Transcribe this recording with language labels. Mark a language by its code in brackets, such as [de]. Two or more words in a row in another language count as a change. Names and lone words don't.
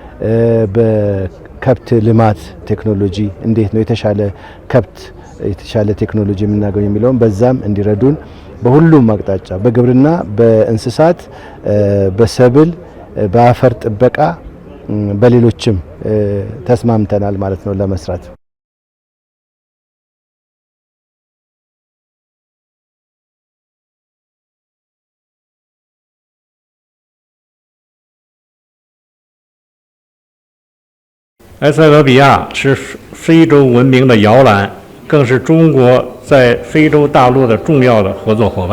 [am] በከብት ልማት ቴክኖሎጂ እንዴት ነው የተሻለ ቴክኖሎጂ የምናገኝ የሚለውን በዛም እንዲረዱን በሁሉም አቅጣጫ በግብርና፣ በእንስሳት፣ በሰብል፣ በአፈር ጥበቃ በሌሎችም ተስማምተናል ማለት ነው ለመስራት። [zh] 埃塞俄比亚是非洲文明的摇篮，更是中国在非洲大陆的重要的合作伙伴。